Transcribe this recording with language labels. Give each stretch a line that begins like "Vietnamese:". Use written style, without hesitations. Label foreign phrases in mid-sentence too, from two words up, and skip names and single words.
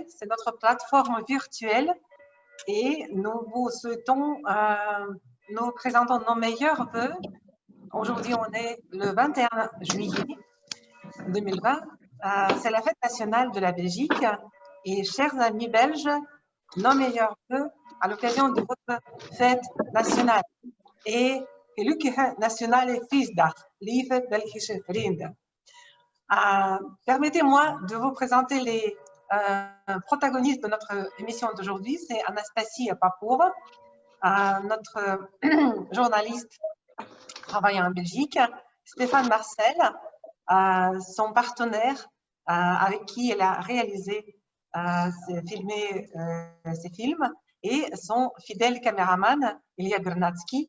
French: C'est notre plateforme virtuelle et nous vous souhaitons, nous présentons nos meilleurs vœux. Aujourd'hui, on est le 21 juillet 2020. C'est la fête nationale de la Belgique. Et chers amis belges, nos meilleurs vœux à l'occasion de votre fête nationale.
Dutch: Et gelukkige nationale feestdag, lieve Belgische vrienden.
French: Permettez-moi de vous présenter les protagonistes de notre émission d'aujourd'hui. C'est Anastasie Papova, notre journaliste travaillant en Belgique, Stéphane Marcel, son partenaire avec qui elle a réalisé, filmé ses films, et son fidèle caméraman, Ilya Bernatsky.